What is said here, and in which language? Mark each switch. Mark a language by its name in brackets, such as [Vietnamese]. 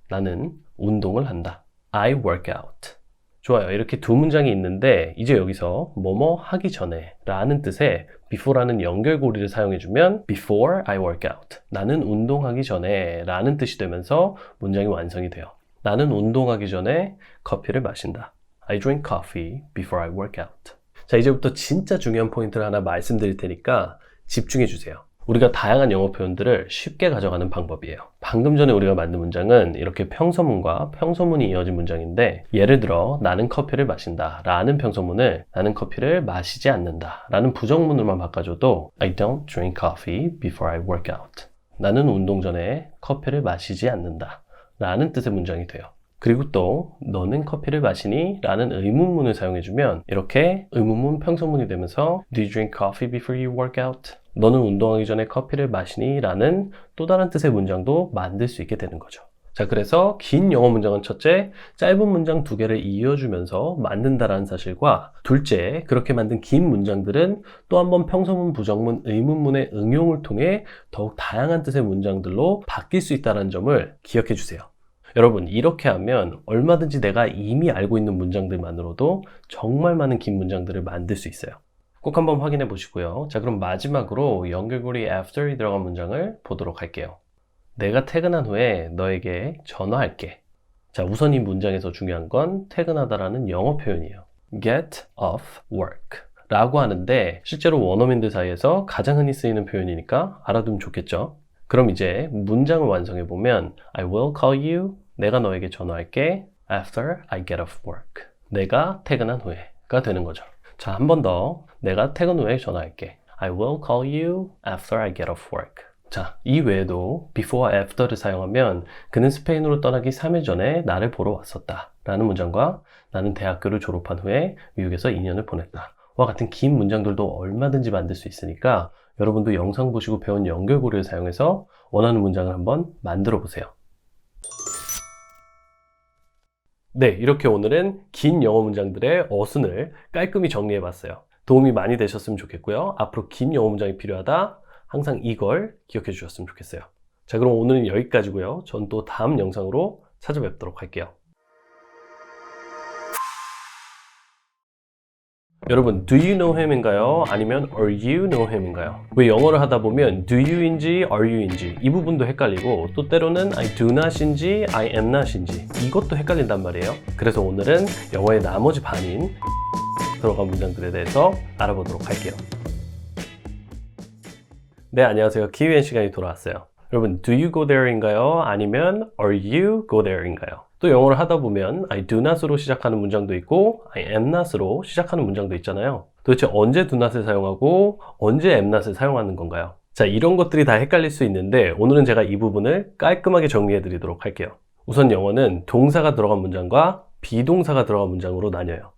[Korean] 나는 운동을 한다. [English] I work out. [Korean] 좋아요. 이렇게 두 문장이 있는데 이제 여기서 뭐뭐 하기 전에 라는 뜻의 before라는 연결고리를 사용해주면 [English] before I work out. [Korean] 나는 운동하기 전에 라는 뜻이 되면서 문장이 완성이 돼요. 나는 운동하기 전에 커피를 마신다. [English] I drink coffee before I work out. [Korean] 자, 이제부터 진짜 중요한 포인트를 하나 말씀드릴 테니까 집중해 주세요. 우리가 다양한 영어 표현들을 쉽게 가져가는 방법이에요. 방금 전에 우리가 만든 문장은 이렇게 평서문과 평서문이 이어진 문장인데, 예를 들어 나는 커피를 마신다 라는 평서문을 나는 커피를 마시지 않는다 라는 부정문으로만 바꿔줘도 [English] I don't drink coffee before I work out. [Korean] 나는 운동 전에 커피를 마시지 않는다 라는 뜻의 문장이 돼요. 그리고 또 너는 커피를 마시니? 라는 의문문을 사용해주면 이렇게 의문문 평서문이 되면서 [English] Do you drink coffee before you work out? [Korean] 너는 운동하기 전에 커피를 마시니? 라는 또 다른 뜻의 문장도 만들 수 있게 되는 거죠. 자, 그래서 긴 영어 문장은 첫째, 짧은 문장 두 개를 이어주면서 만든다라는 사실과, 둘째, 그렇게 만든 긴 문장들은 또 한 번 평서문, 부정문, 의문문의 응용을 통해 더욱 다양한 뜻의 문장들로 바뀔 수 있다는 점을 기억해 주세요. 여러분, 이렇게 하면 얼마든지 내가 이미 알고 있는 문장들만으로도 정말 많은 긴 문장들을 만들 수 있어요. 꼭 한번 확인해 보시고요. 자, 그럼 마지막으로 연결고리 after이 들어간 문장을 보도록 할게요. 내가 퇴근한 후에 너에게 전화할게. 자, 우선 이 문장에서 중요한 건 퇴근하다라는 영어 표현이에요. get off work 라고 하는데 실제로 원어민들 사이에서 가장 흔히 쓰이는 표현이니까 알아두면 좋겠죠. 그럼 이제 문장을 완성해 보면 [English] I will call you, [Korean] 내가 너에게 전화할게 [English] after I get off work. [Korean] 내가 퇴근한 후에가 되는 거죠. 자, 한 번 더. 내가 퇴근 후에 전화할게. [English] I will call you after I get off work. [Korean] 자, 이 외에도 before, after를 사용하면 그는 스페인으로 떠나기 3일 전에 나를 보러 왔었다 라는 문장과 나는 대학교를 졸업한 후에 미국에서 2년을 보냈다 와 같은 긴 문장들도 얼마든지 만들 수 있으니까 여러분도 영상 보시고 배운 연결고리를 사용해서 원하는 문장을 한번 만들어 보세요. 네, 이렇게 오늘은 긴 영어 문장들의 어순을 깔끔히 정리해 봤어요. 도움이 많이 되셨으면 좋겠고요. 앞으로 긴 영어 문장이 필요하다, 항상 이걸 기억해 주셨으면 좋겠어요. 자, 그럼 오늘은 여기까지고요. 전 또 다음 영상으로 찾아뵙도록 할게요. [English] 여러분, do you know him인가요? 아니면 are you know him인가요? [Korean] 왜 영어를 하다 보면 do you인지 are you인지 이 부분도 헷갈리고, 또 때로는 I do not인지 I am not인지 이것도 헷갈린단 말이에요. 그래서 오늘은 영어의 나머지 반인 들어간 문장들에 대해서 알아보도록 할게요. 네, 안녕하세요. 키위엔 시간이 돌아왔어요. [English] 여러분, do you go there인가요? 아니면 are you go there인가요? [Korean] 또 영어를 하다 보면 I do not으로 시작하는 문장도 있고 I am not으로 시작하는 문장도 있잖아요. 도대체 언제 do not을 사용하고 언제 am not을 사용하는 건가요? 자, 이런 것들이 다 헷갈릴 수 있는데 오늘은 제가 이 부분을 깔끔하게 정리해 드리도록 할게요. 우선 영어는 동사가 들어간 문장과 비동사가 들어간 문장으로 나뉘어요.